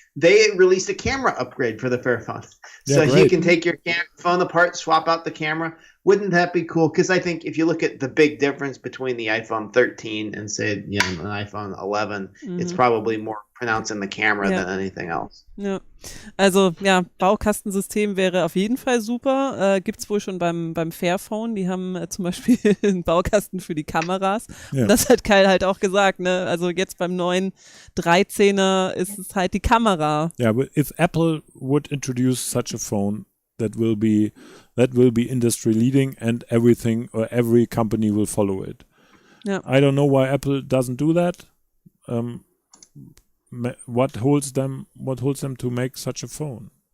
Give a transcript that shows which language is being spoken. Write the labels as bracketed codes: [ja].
[en] They released a camera upgrade for the Fairphone. So you can take your phone apart, swap out the camera. Wouldn't that be cool? Because I think if you look at the big difference between the iPhone 13 and say an iPhone 11, it's probably more pronounced in the camera than anything else. [de] Ja, also Baukastensystem wäre auf jeden Fall super. Gibt's wohl schon beim Fairphone. Die haben zum Beispiel einen Baukasten für die Kameras. Ja. Und das hat Kyle halt auch gesagt, ne? Also jetzt beim neuen 13er ist es halt die Kamera. [en] Yeah, but if Apple would introduce such a phone, that will be industry leading, and everything or every company will follow it. Yeah. I don't know why Apple doesn't do that. What holds them to make such a phone?